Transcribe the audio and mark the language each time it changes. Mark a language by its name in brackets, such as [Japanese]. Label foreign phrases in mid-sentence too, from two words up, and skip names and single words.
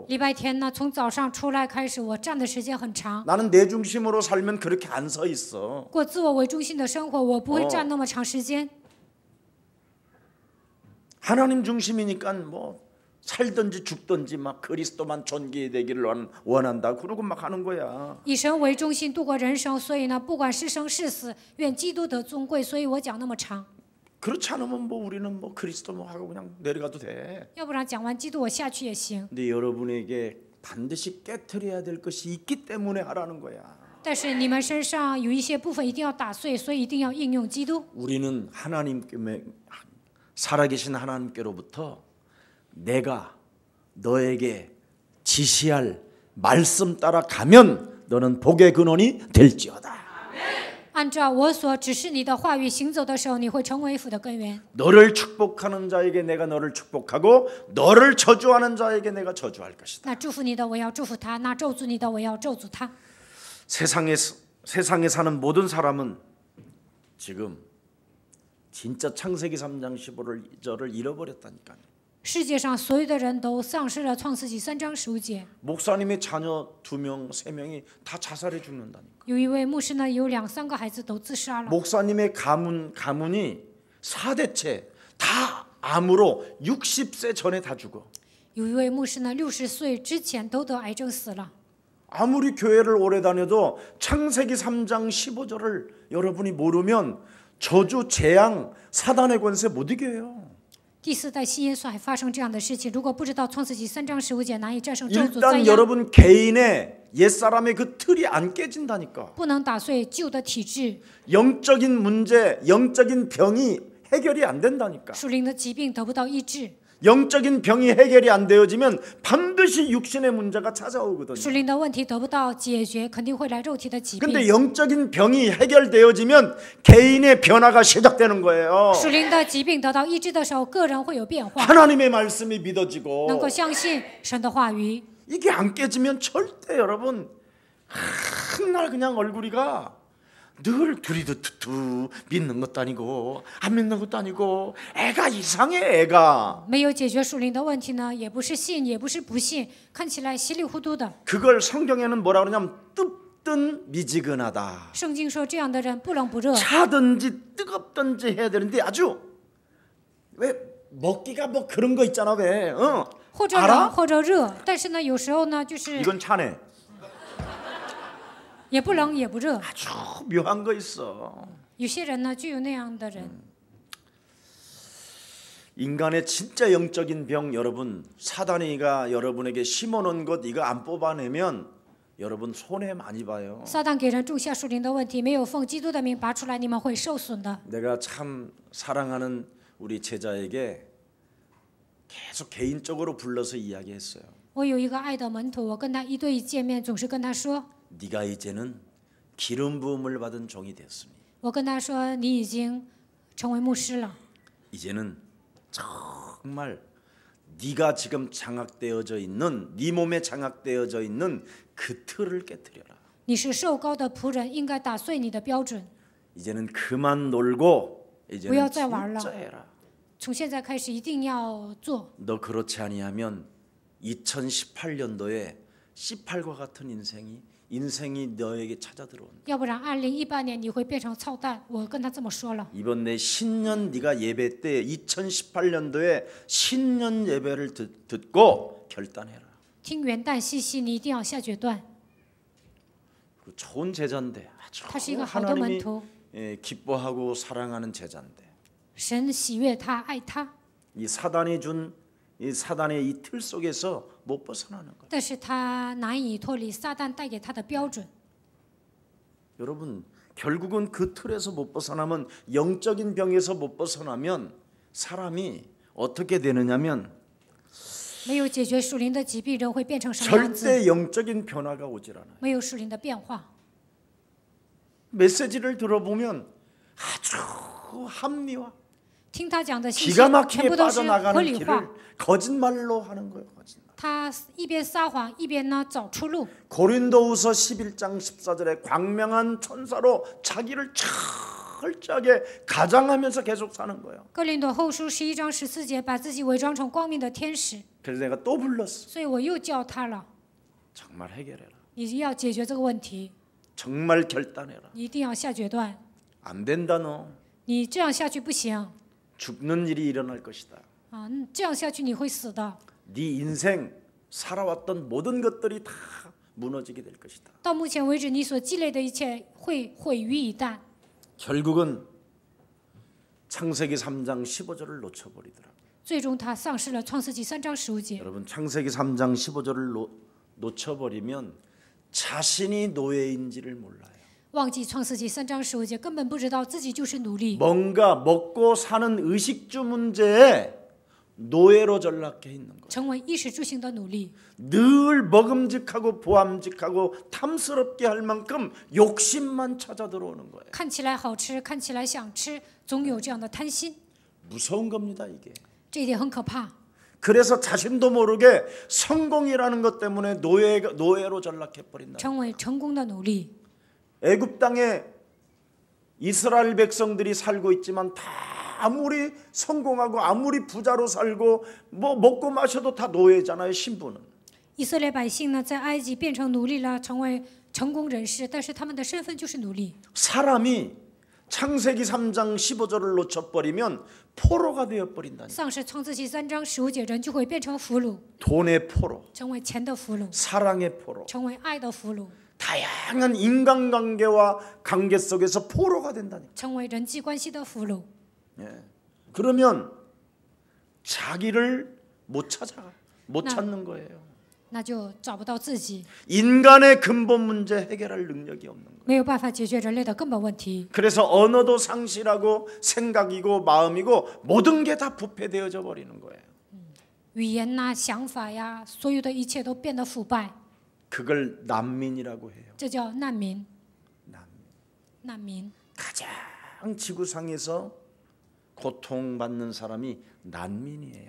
[Chinese] 礼拜天呢，从早上出来开始，我站的时间很长。 [Korean] 나는 내 중심으로 살면 그렇게 안 서 있어. [Chinese] 过自我为中心的生活，我不会站那么长时间。 [Korean] 하나님 중심이니까 뭐 살든지 죽든지 막 그리스도만 존귀되기를 원한다 그러고 막 하는 거야. [Chinese] 以神为中心度过人生，所以呢，不管是生是死，愿基督得尊贵。所以我讲那么长。 [Korean] 그렇지 않으면 뭐 우리는 뭐 그리스도 뭐 하고 그냥 내려가도 돼. [Chinese] 要不然讲完基督我下去也行。 [Korean] 근데 여러분에게 반드시 깨트려야 될 것이 있기 때문에 하라는 거야. [Chinese] 但是你们身上有一些部分一定要打碎，所以一定要应用基督。 [Korean] 우리는 하나님께 살아계신 하나님께로부터 내가 너에게 지시할 말씀 따라 가면 너는 복의 근원이 될지어다. [Chinese] 按照我所指示你的话语行走的时候，你会成为福的根源。 [Korean] 너를 축복하는 자에게 내가 너를 축복하고 너를 저주하는 자에게 내가 저주할 것이다. [Chinese] 那祝福你的，我要祝福他；那咒诅你的，我要咒诅他。 [Korean] 세상에 사는 모든 사람은 지금 진짜 창세기 3장 15절을 잃어버렸다니까요. [Chinese] 世界上所有的人都丧失了创世纪3章15节。 [Korean] 목사님의 자녀 2명, 3명이 다 자살해 죽는다니까. [Chinese] 有一位牧师呢，有2、3个孩子都自杀了。 [Korean] 목사님의 가문이 4대째 다 암으로 60세 전에 다 죽어. [Chinese] 有一位牧师呢，60岁之前都得癌症死了。 [Korean] 아무리 교회를 오래 다녀도 창세기 3장 15절을 여러분이 모르면 저주, 재앙, 사단의 권세 못 이겨요. [Chinese] 第4代新耶稣还发生这样的事情，如果不知道创世纪3章15节难以战胜咒诅灾 [Korean] 일단 [Chinese] 殃， [Korean] 여러분 개인의 옛사람의 그 틀이 안 깨진다니까. [Chinese] 不能打碎旧的体质， [Korean] 영적인 문제, 영적인 병이 해결이 안 된다니까. [Chinese] 属灵的疾病得不到医治， [Korean] 영적인 병이 해결이 안 되어지면 반드시 육신의 문제가 찾아오거든요. [Chinese] 属灵的问题得不到解决，肯定会来肉体的疾 [Korean] 근데 [Chinese] 病。 [Korean] 영적인 병이 해결되어지면 개인의 변화가 시작되는 거예요. [Chinese] 属灵的疾病得到医治的时候，个人会有变化， [Korean] 하나님의 말씀이 믿어지고 [Chinese] 能够相信神的话语。 [Korean] 이게 안 깨지면 절대 여러분 한날 그냥 얼굴이가 늘 두리두투 믿는 것도 아니고 안 믿는 것도 아니고 애가 이상해 애가. [Chinese] 没有解决属灵的问题呢，也不是信，也不是不信，看起来稀里糊涂的。 [Korean] 그걸 성경에는 뭐라 그러냐면 뜨든 미지근하다. [Chinese] 圣经说这样的人不冷不热， [Korean] 차든지 뜨겁든지 해야 되는데 아주 왜 먹기가 뭐 그런 거 있잖아 왜 [Chinese] 或者冷 [Korean] 알아? [Chinese] 或者热，但是呢，有时候呢，就是 [Korean] 이건 차네. [Chinese] 也不冷也不热。 [Korean] 아주 묘한 거 있어. [Chinese] 有些人呢，就有那样的人。 [Korean] 인간의 진짜 영적인 병 여러분 사단이가 여러분에게 심어놓은 것 이거 안 뽑아내면 여러분 손해 많이 봐요. [Chinese] 撒旦给人种下属灵的问题，没有奉基督的名拔出来，你们会受损的。 [Korean] 내가 참 사랑하는 우리 제자에게 계속 개인적으로 불러서 이야기했어요. [Chinese] 我有一个爱的门徒，我跟他一对一见面，总是跟他说， [Korean] 네가 이제는 기름 부음을 받은 종이 되었으니 [Chinese] 我跟他说，你已经成为牧师了， [Korean] 이제는 정말 네가 지금 장악되어져 있는 네 몸에 장악되어져 있는 그 틀을 깨뜨려라. [Chinese] 你是受膏的仆人，应该打碎你的标准。 [Korean] 이제는 그만 놀고 [Chinese] 不 [Korean] 이제는 [Chinese] 要再玩了。 [Korean] 진짜 해라. [Chinese] 从现在开始一定要做。 [Korean] 너 그렇지 아니하면 2018년도에 C8과 같은 인생이 너에게 찾아 들어온다. [Chinese] 要不然2018年你会变成操蛋。我跟他这么说了。 [Korean] 이번 내 신년 네가 예배 때 2018년도에 신년 예배를 듣고 결단해라. [Chinese] 听元旦信息，你一定要下决断。 [Korean] 좋은 제자인데 아주 [Chinese] 他是一个好的门 [Korean] 하나님이 [Chinese] 徒， [Korean] 기뻐하고 사랑하는 제자인데 [Chinese] 神喜悦他，爱他， [Korean] 이 사단이 준 이 사단의 이 틀 속에서 못 벗어나는 거예요. [Chinese] 但是他难以脱离撒旦带给他的标准。 [Korean] 여러분 결국은 그 틀에서 못 벗어나면 영적인 병에서 못 벗어나면 사람이 어떻게 되느냐면 [Chinese] 没有解决属灵的疾病，人会变成什么样子？ [Korean] 절대 영적인 변화가 오질 않아요. [Chinese] 没有属灵的变化。 [Korean] 메시지를 들어보면 아주 합리화, [Chinese] 听他讲的信息 [Korean] 기가 [Chinese] 全 [Korean] 막히게 [Chinese] 部都是合 [Korean] 빠져나가는 [Chinese] 理化 [Korean] 길을 。 거짓말로 하는 거예요. 거짓말. [Chinese] 他一边撒谎，一边呢找出路。 [Korean] 고린도후서 11장 14절에 광명한 천사로 자기를 철저하게 가장하면서 계속 사는 거예요. [Chinese] 哥林多后书11章14节，把自己伪装成光明的天使。 [Korean] 그래서 내가 또 불렀어. [Chinese] 所以我又叫他了， [Korean] 정말 해결해라. [Chinese] 你要解决这个问题， [Korean] 정말 결단해라. [Chinese] 你一定要下决断。 [Korean] 안 된다 너. [Chinese] 你这样下去不行 [Korean] 죽는 일이 일어날 것이다. [Chinese] 啊！这样下去你会死的。 [Korean] 네 인생 살아왔던 모든 것들이 다 무너지게 될 것이다. [Chinese] 到目前为止，你所积累的一切会毁于一旦。 [Korean] 결국은 창세기 3장 15절을 놓쳐버리더라. [Chinese] 最终他丧失了创世纪3章15节。 [Korean] 여러분 창세기 3장 15절을 놓쳐버리면 자신이 노예인지를 몰라요. [Chinese] 忘记创世纪3章15节，根本不知道自己就是奴隶， [Korean] 뭔가 먹고 사는 의식주 문제에 노예로 전락해 있는 거예요. [Chinese] 成为衣食住行的奴隶， [Korean] 늘 먹음직하고 보암직하고 탐스럽게 할 만큼 욕심만 찾아 들어오는 거예요. [Chinese] 看起来好吃，看起来想吃，总有这样的贪心， [Korean] 무서운 겁니다 이게. [Chinese] 这一点很可怕。 [Korean] 그래서 자신도 모르게 성공이라는 것 때문에 노예로 전락해 버린다. [Chinese] 成为成功的奴隶。 [Korean] 애굽 땅에 이스라엘 백성들이 살고 있지만 다 아무리 성공하고 아무리 부자로 살고 뭐 먹고 마셔도 다 노예잖아요. 신부는. [Chinese] 以色列百姓呢，在埃及变成奴隶了，成为成功人士，但是他们的身份就是奴隶。 [Korean] 사람이 창세기 3장 15절을 놓쳐버리면 포로가 되어버린다니. [Chinese] 丧失创世纪3章15节，人就会变成俘虏， [Korean] 돈의 포로, [Chinese] 成为钱的俘虏， [Korean] 사랑의 포로, [Chinese] 成为爱的俘虏， [Korean] 다양한 인간관계와 관계 속에서 포로가 된다니. [Chinese] 成为人际关系的俘虏。 [Korean] 예. 그러면 자기를 못 찾는 거예요. [Chinese] 那就找不到自己， [Korean] 인간의 근본 문제 해결할 능력이 없는 거예요. [Chinese] 没有办法解决人类的根本问题。 [Korean] 그래서 언어도 상실하고 생각이고 마음이고 모든 게 다 부패되어져 버리는 거예요. [Chinese] 语言呐、想法呀，所有的一切都变得腐败， [Korean] 그걸 난민이라고 해요. [Chinese] 这叫难民。 [Korean] 난민. [Chinese] 难民 [Korean] 가장 지구상에서 고통받는 사람이 난민이에요.